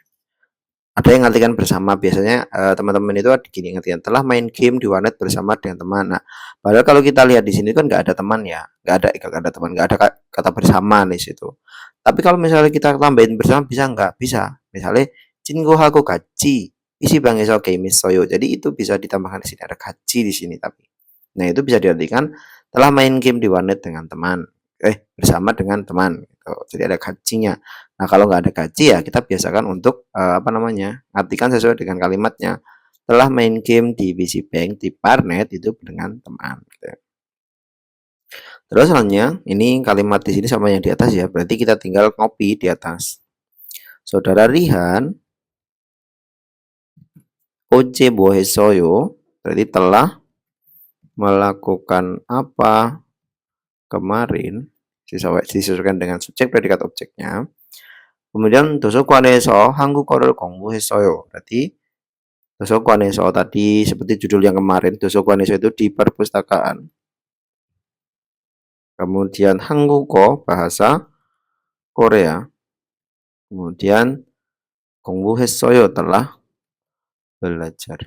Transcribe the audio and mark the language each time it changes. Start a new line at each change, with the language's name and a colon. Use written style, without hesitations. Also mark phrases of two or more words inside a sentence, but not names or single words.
Indonesian: Ada yang ngartikan bersama, biasanya teman-teman itu gini ngartikan telah main game di warnet bersama dengan teman. Nah, padahal kalau kita lihat di sini kan nggak ada teman ya, nggak ada teman, nggak ada kata bersama di situ. Tapi kalau misalnya kita tambahin bersama bisa nggak? Bisa. Misalnya
Korean: 친구하고 같이 PC방에서 게임했어요.
Indonesian: Jadi itu bisa ditambahkan di sini, ada 같이 di sini tapi. Nah, itu bisa diartikan telah main game di warnet dengan teman. Bersama dengan teman gitu. Jadi ada gajinya. Nah, kalau nggak ada gaji ya kita biasakan untuk artikan sesuai dengan kalimatnya. Telah main game di PC Bank di Parnet itu dengan teman gitu. Terus selanjutnya ini kalimat di sini sama yang di atas ya, berarti kita tinggal copy di atas.
Korean: Saudara Rihan 어제 뭐 했어요?
Indonesian: Berarti telah melakukan apa kemarin, disesuaikan dengan subjek predikat objeknya.
Korean: kemudian 도서관에서 한국어를 공부했어요.
Indonesian: Berarti 도서관에서 tadi seperti judul yang kemarin, 도서관에서 itu di perpustakaan. Kemudian 한국어 bahasa Korea. Kemudian 공부했어요 telah belajar.